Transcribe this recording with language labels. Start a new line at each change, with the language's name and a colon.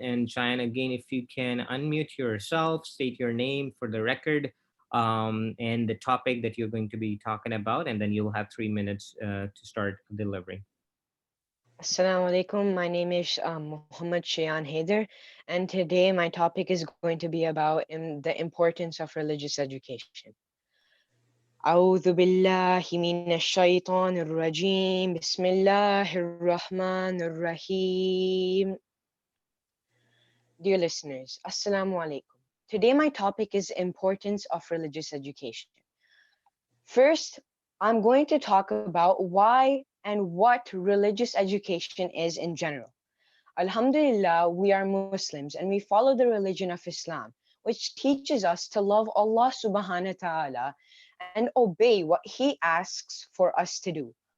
English: And Cheyenne, again, if you can unmute yourself, state your name for the record, and the topic that you're going to be talking about, and then you'll have 3 minutes to start delivering. Assalamu alaikum. My name is Muhammad Shayan Haider, and today my topic is going to be about the importance of religious education.
Arabic: أعوذ بالله من الشيطان الرجيم بسم الله الرحمن الرحيم.
English: Dear listeners, Assalamu alaikum. Today my topic is importance of religious education. First, I'm going to talk about why and what religious education is in general. Alhamdulillah, we are Muslims and we follow the religion of Islam, which teaches us to love Allah subhanahu wa ta'ala and obey what He asks for us to do.